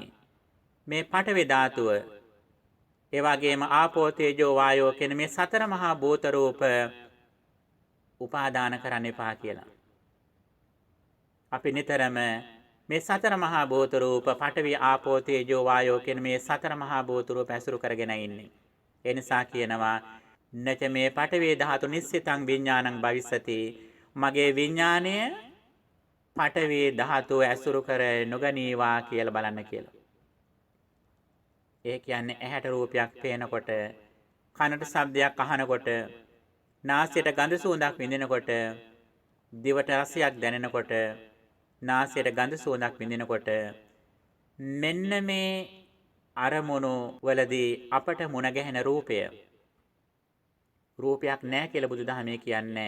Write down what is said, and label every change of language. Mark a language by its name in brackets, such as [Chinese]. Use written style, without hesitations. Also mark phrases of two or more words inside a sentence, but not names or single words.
[Sinhala] මේ පඨවි ධාතුව ඒ වගේම ආපෝ තේජෝ වායෝ කියන මේ සතර මහා භූත රූප උපාදාන කරන්න එපා කියලා. අපි නිතරම මේ සතර මහා භූත රූප පඨවි ආපෝ තේජෝ වායෝ කියන මේ සතර මහා භූත රූප ඇසුරු කරගෙන ඉන්නේ. ඒ නිසා කියනවා [Pali] නච මේ පඨවි ධාතු නිස්සිතං විඥානං භවිස්සති. [Sinhala] මගේ විඥාණය පඨවි ධාතු ඇසුරු කර නොගනීවා කියලා බලන්න කියලා. ඒ කියන්නේ ඇහැට රූපයක් පේනකොට, කනට ශබ්දයක් අහනකොට, නාසයට ගඳ සුවඳක් විඳිනකොට, දිවට රසයක් දැනෙනකොට, නාසයට ගඳ සුවඳක් විඳිනකොට මෙන්න මේ අරමුණු වලදී අපට මුණ ගැහෙන රූපයක් නැහැ කියලා බුදුදහමේ කියන්නේ.